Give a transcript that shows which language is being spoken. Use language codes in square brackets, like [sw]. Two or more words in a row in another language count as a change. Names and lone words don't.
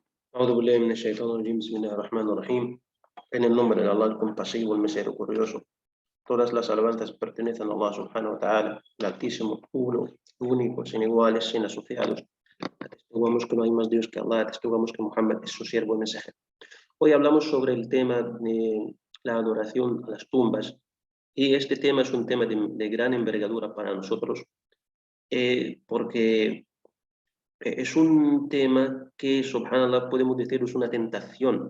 [ar] أعوذ بالله من الشيطان الرجيم. بسم الله الرحمن الرحيم. [es] En el nombre de Allah, el compasivo, el misericordioso. Todas las alabanzas pertenecen a Allah [ar] سبحانه وتعالى, [es] el Altísimo, uno, único, sin iguales, sin asociados. Atestiguamos que no hay más Dios que Allah, atestiguamos que Muhammad es su siervo y mensajero. Hoy hablamos sobre el tema de la adoración a las tumbas, y este tema es un tema de gran envergadura para nosotros, porque es un tema que, subhanallah, podemos decir es una tentación.